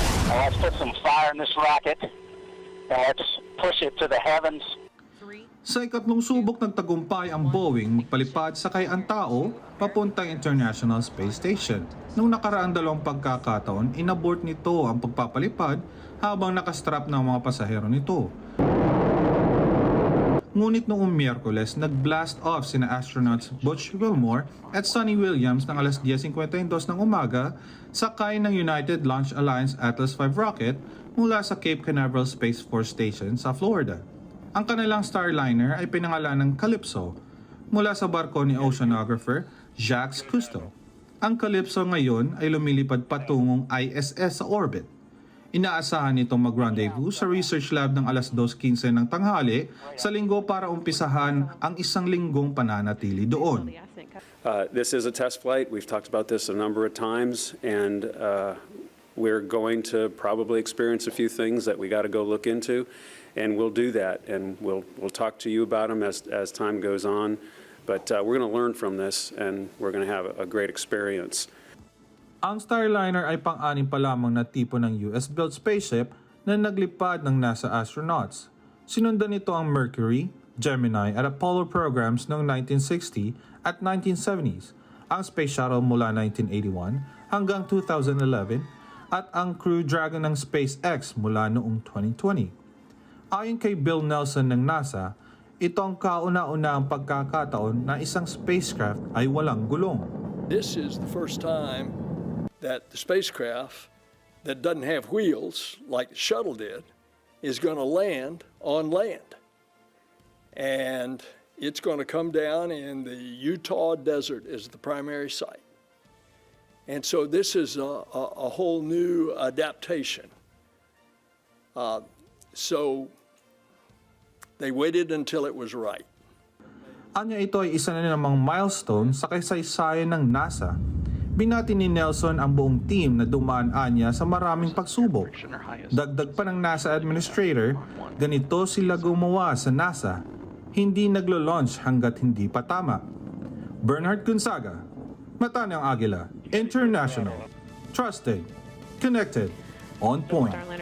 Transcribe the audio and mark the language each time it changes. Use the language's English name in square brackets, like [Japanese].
[English] Let's put some fire in this rocket and let's push it to the heavens. [Filipino] Sa ikatlong subok ng tagumpay ang Boeing magpalipad sakay ang tao papuntang International Space Station. Nung nakaraang dalawang pagkakataon, inabort nito ang pagpapalipad habang nakastrap ng mga pasahero nito. Ngunit noong Miyerkules, nag-blast off sina astronauts Butch Wilmore at Sonny Williams ng alas 10:52 ng umaga sakay ng United Launch Alliance Atlas V rocket mula sa Cape Canaveral Space Force Station sa Florida. Ang kanilang Starliner ay pinangalan ng Calypso mula sa barko ni oceanographer Jacques Cousteau. Ang Calypso ngayon ay lumilipad patungong ISS sa orbit. Inaasahan nitong mag-rendezvous sa research lab ng alas 2:15 ng tanghali sa linggo para umpisahan ang isang linggong pananatili doon. [English] This is a test flight. We've talked about this a number of times, and we're going to probably experience a few things that we got to go look into. And we'll do that, and we'll talk to you about them as time goes on. But we're going to learn from this, and we're going to have a great experience. [Filipino] Ang Starliner ay pang-anim pa lamang na tipo ng US-built spaceship na naglipad ng NASA astronauts. Sinundan nito ang Mercury, Gemini at Apollo programs noong 1960 at 1970s, ang Space Shuttle mula 1981 hanggang 2011 at ang Crew Dragon ng SpaceX mula noong 2020. Ayon kay Bill Nelson ng NASA, ito ang kauna-unahang pagkakataon na isang spacecraft ay walang gulong. [English] This is the first time that the spacecraft that doesn't have wheels, like the shuttle did, is going to land on land. And it's going to come down in the Utah desert as the primary site. And so this is a whole new adaptation. So they waited until it was right. [Filipino] Anya ito ay isa na namang milestone sa kasaysayan ng NASA. Binati ni Nelson ang buong team na dumaan anya sa maraming pagsubok. Dagdag pa ng NASA administrator, ganito sila gumawa sa NASA. Hindi naglo-launch hanggat hindi pa tama. Bernhard Gonzaga, Mata ng Agila, [English] International, Trusted, Connected, On Point.